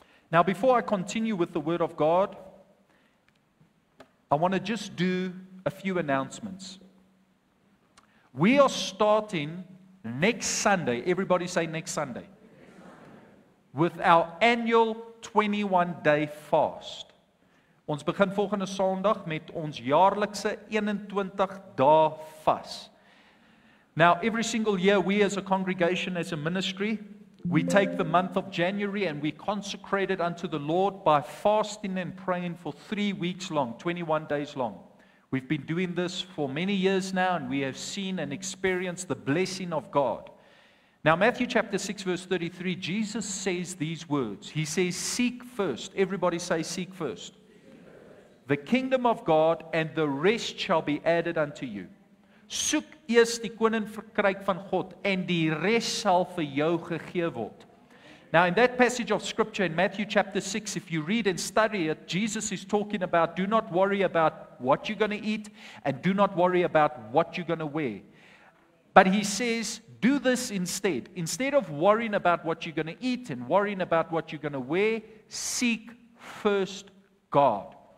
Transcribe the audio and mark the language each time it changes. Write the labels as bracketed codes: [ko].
[en] Now, before I continue with the Word of God, I want to just do a few announcements. We are starting next Sunday. Everybody say next Sunday. With our annual 21-day fast. [af] Ons begin volgende Sondag met ons jaarlikse 21 dae vas. [en] Now, every single year, we as a congregation, as a ministry, we take the month of January and we consecrate it unto the Lord by fasting and praying for 3 weeks long, 21 days long. We've been doing this for many years now, and we have seen and experienced the blessing of God. Now, Matthew chapter 6, verse 33, Jesus says these words. He says, seek first. Everybody say, seek first. The kingdom of God, and the rest shall be added unto you. [af] Soek eers die koninkryk van God, en die rest sal vir jou gegee word. [en] Now, in that passage of scripture in Matthew chapter 6, if you read and study it, Jesus is talking about do not worry about what you're going to eat, and do not worry about what you're going to wear. But he says, do this instead. Instead of worrying about what you're going to eat and worrying about what you're going to wear, seek first God.